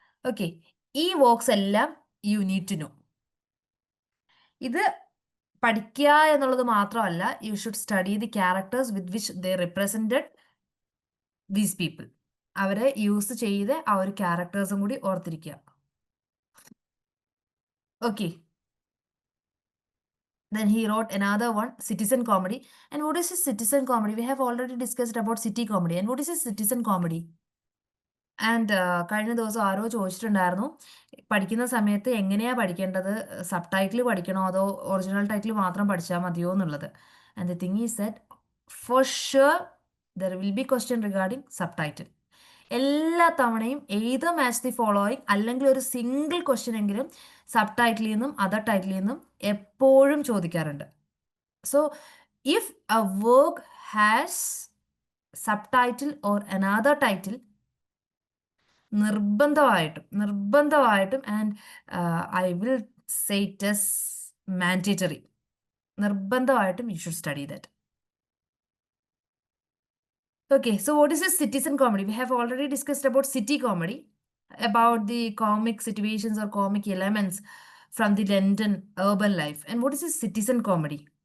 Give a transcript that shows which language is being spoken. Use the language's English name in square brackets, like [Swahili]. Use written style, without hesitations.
[English] Okay, ഈ works എല്ലാം you need to know. [Malayalam] ഇത് പഠിക്കുക എന്നുള്ളത് മാത്രമല്ല, [English] You should study the characters with which they represented these people. [Malayalam] അവരെ യൂസ് ചെയ്ത് ആ ഒരു ക്യാരക്ടേഴ്സും കൂടി ഓർത്തിരിക്കുക. [English] Okay, then he wrote another one, citizen comedy. And what is a citizen comedy? We have already discussed about city comedy. And what is a citizen comedy? [Malayalam] And കഴിഞ്ഞ ദിവസം ആരോ ചോദിച്ചിട്ടുണ്ടായിരുന്നു, പഠിക്കുന്ന സമയത്ത് എങ്ങനെയാണ് പഠിക്കേണ്ടത്, സബ് ടൈറ്റിൽ പഠിക്കണോ അതോ ഒറിജിനൽ ടൈറ്റിൽ മാത്രം പഠിച്ചാൽ മതിയോ എന്നുള്ളത്. [English] And the thing is that for sure there will be question regarding subtitle. [Malayalam] എല്ലാ തവണയും ഏത് മാച്ച് ദി ഫോളോയിങ്, അല്ലെങ്കിൽ ഒരു സിംഗിൾ ക്വസ്റ്റ്യൻ എങ്കിലും സബ് ടൈറ്റിലിൽ നിന്നും അതർ ടൈറ്റിലിൽ നിന്നും എപ്പോഴും ചോദിക്കാറുണ്ട്. [English] so if a work has subtitle or another title, [Malayalam] നിർബന്ധമായിട്ടും [English] And I will say it is mandatory, നിർബന്ധമായിട്ടും you should study that. Okay, so what is a citizen comedy? We have already discussed about city comedy, about the comic situations or comic elements from the London urban life. And what is a citizen comedy?